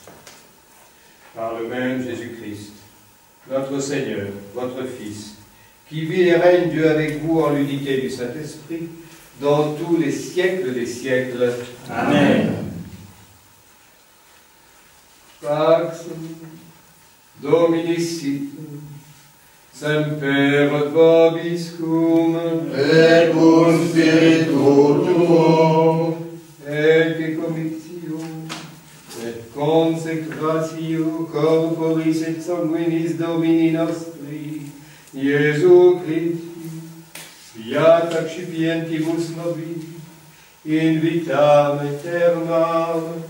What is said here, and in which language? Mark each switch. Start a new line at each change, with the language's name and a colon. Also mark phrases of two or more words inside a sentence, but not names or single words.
French: Par le même Jésus-Christ, notre Seigneur, votre Fils, qui vit et règne Dieu avec vous en l'unité du Saint-Esprit, dans tous les siècles des siècles. Amen.
Latin: Pax Domini sit, semper vobiscum, et cum spiritu tuo, et que comitio, et consecratio corporis et sanguinis Domini nostri, Iesu Christi, fiat accipientibus nobis, in vitam aeternam.